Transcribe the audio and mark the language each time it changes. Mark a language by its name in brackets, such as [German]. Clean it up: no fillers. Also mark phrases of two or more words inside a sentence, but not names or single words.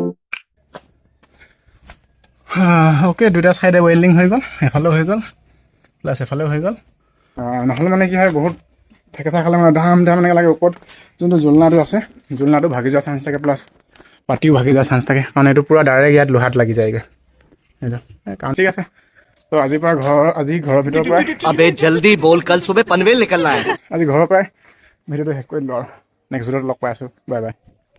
[Assamese] অ'কে দুটা চাইডে ৱেল্ডিং হৈ গ'ল এফালেও হৈ গ'ল প্লাছ এফালেও হৈ গ'ল নহ'লে মানে কি হয় বহুত থেকেচা খালে মানে ধাম এনেকৈ লাগে ওপৰত যোনটো জোলনাটো আছে জোলনাটো ভাগি যোৱা চান্স থাকে প্লাছ পাতিও ভাগি যোৱা চান্স থাকে কাৰণ এইটো পূৰা ডাইৰেক্ট ইয়াত লোহাত লাগি যায়গৈ সেইটো কাৰণ ঠিক আছে তো আজিৰ পৰা ঘৰৰ ভিতৰৰ পৰাই [Hindi] अबे जल्दी बोल कल सुबह पनवेल निकलना है [Assamese] আজি ঘৰৰ পৰাই ভিডিঅ'টো শেষ কৰি দিলোঁ আৰু নেক্সট ভিডিঅ'ত লগ পাই আছোঁ বাই বাই